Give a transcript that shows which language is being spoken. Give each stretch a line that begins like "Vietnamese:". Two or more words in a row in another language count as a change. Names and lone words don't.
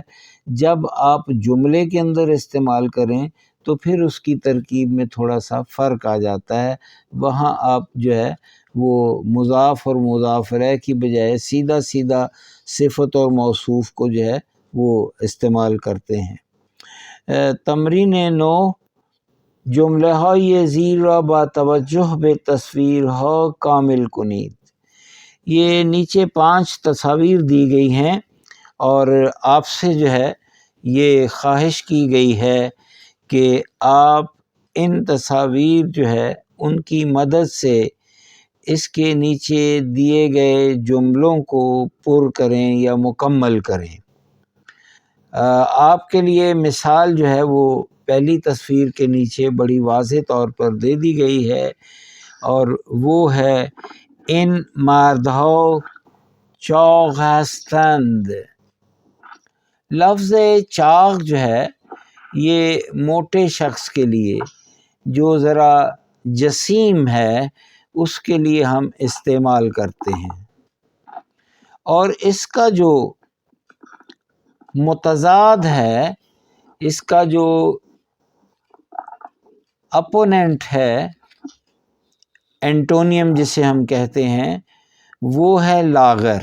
Urdu: جب آپ جملے کے اندر استعمال کریں تو پھر اس کی ترکیب میں تھوڑا سا فرق آ جاتا ہے، وہاں آپ جو ہے وہ مضاف اور مضاف الیہ کی بجائے سیدھا سیدھا صفت اور موصوف کو جو ہے وہ استعمال کرتے ہیں۔
Persian: تمرین 9، جملہ های زیر را با توجہ به تصویرها کامل کنید۔
Urdu: یہ نیچے 5 تصاویر دی گئی ہیں اور آپ سے جو ہے یہ خواہش کی گئی ہے کہ آپ ان تصاویر جو ہے ان کی مدد سے اس کے نیچے دیے گئے جملوں کو پر کریں یا مکمل کریں۔ آپ کے لیے مثال جو ہے وہ پہلی تصویر کے نیچے بڑی واضح طور پر دے دی گئی ہے اور وہ ہے
Persian: ان مردها چاق هستند۔
Urdu: لفظ چاق جو ہے یہ موٹے شخص کے لیے، جو ذرا جسیم ہے اس کے لیے ہم استعمال کرتے ہیں، اور اس کا جو متضاد ہے، اس کا جو اپوننٹ ہے، اینٹونیم جسے ہم کہتے ہیں، وہ ہے لاغر۔